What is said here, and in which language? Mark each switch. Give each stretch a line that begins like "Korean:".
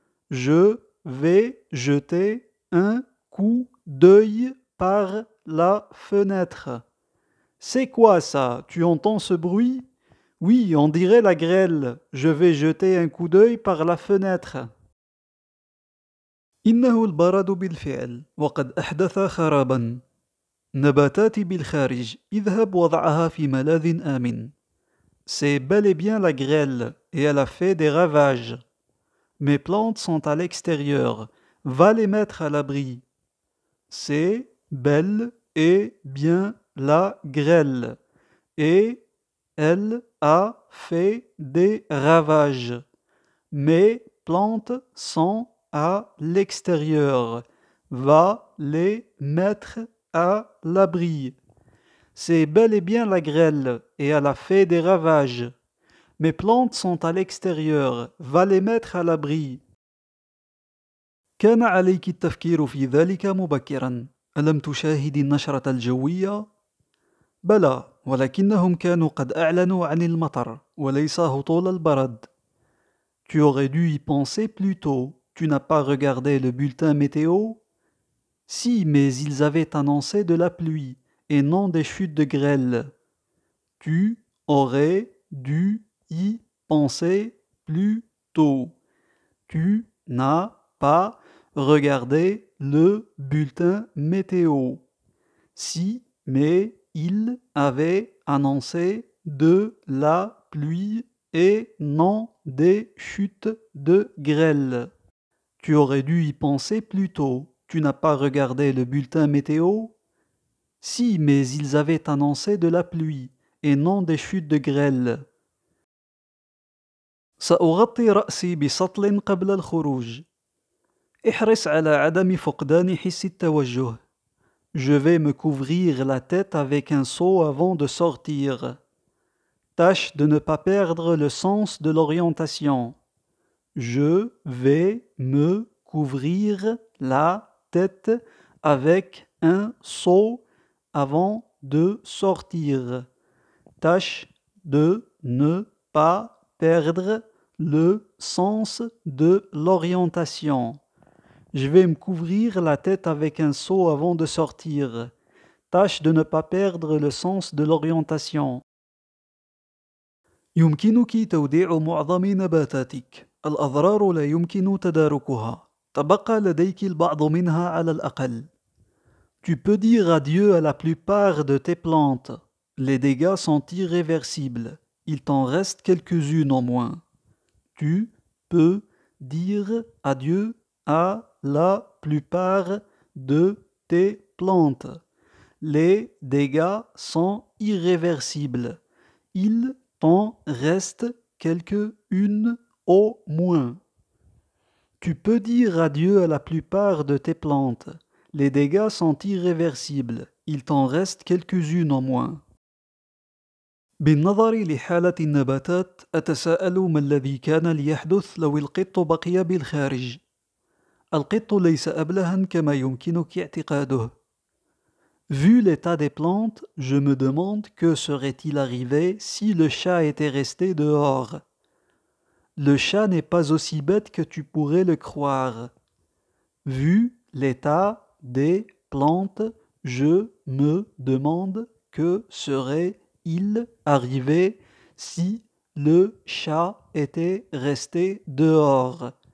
French: Je vais jeter un coup d'œil par la fenêtre. C'est quoi ça? Tu entends ce bruit? Oui, on dirait la grêle. Je vais jeter un coup d'œil par la fenêtre.
Arabic: إنه البرد بالفعل وقد أحدث خرابا. نباتاتي بالخارج. اذهب وضعها في ملاذ آمن.
French: C'est bel et bien la grêle et elle a fait des ravages. Mes plantes sont à l'extérieur. Va les mettre à l'abri. C'est bel et bien la grêle et elle a fait des ravages. Mes plantes sont à l'extérieur. Va les mettre à l'abri. C'est bel et bien la grêle et elle a fait des ravages. Mes plantes sont à l'extérieur. Va les mettre à l'abri.
Arabic: كان عليك التفكير في ذلك مبكرا. ألم تشاهدي النشرة الجوية؟ بلى، ولكنهم كانوا قد أعلنوا عن المطر وليس هطول البرد.
French: Tu aurais dû y penser plus tôt. Tu n'as pas regardé le bulletin météo? Si, mais ils avaient annoncé de la pluie et non des chutes de grêle. Tu aurais dû y penser plus tôt. Tu n'as pas regardé le bulletin météo. Si, mais ils avaient annoncé de la pluie et non des chutes de grêle. Tu aurais dû y penser plus tôt. Tu n'as pas regardé le bulletin météo? Si, mais ils avaient annoncé de la pluie et non des chutes de grêle.
Arabic: سأغطي رأسي بسطل قبل الخروج. احرص على عدم فقدان حس التوجه.
French: Je vais me couvrir la tête avec un seau avant de sortir. Tâche de ne pas perdre le sens de l'orientation. Je vais me couvrir la tête avec un seau avant de sortir. Tâche de ne pas perdre le sens de l'orientation. Je vais me couvrir la tête avec un seau avant de sortir. Tâche de ne pas perdre le sens de l'orientation.
Arabic: يمكنك توديع معظم نباتاتك. الأضرار لا يمكن تداركها. تبقى لديك البعض منها على الأقل.
French: Tu peux dire adieu à la plupart de tes plantes. Les dégâts sont irréversibles. Il t'en reste quelques-unes en moins. Tu peux dire adieu à la plupart de tes plantes. Les dégâts sont irréversibles. Il t'en reste quelques-unes au moins. Tu peux dire adieu à la plupart de tes plantes. Les dégâts sont irréversibles. Il t'en reste quelques-unes en moins.
Arabic: بالنظر لحالة النباتات أتساءل ما الذي كان ليحدث لو القط بقي بالخارج. القط ليس أبلها كما يمكنك اعتقاده.
French: Vu l'état des plantes, je me demande que serait-il arrivé si le chat était resté dehors. Le chat n'est pas aussi bête que tu pourrais le croire. Vu l'état des plantes, je me demande que serait-il arrivé si le chat était resté dehors.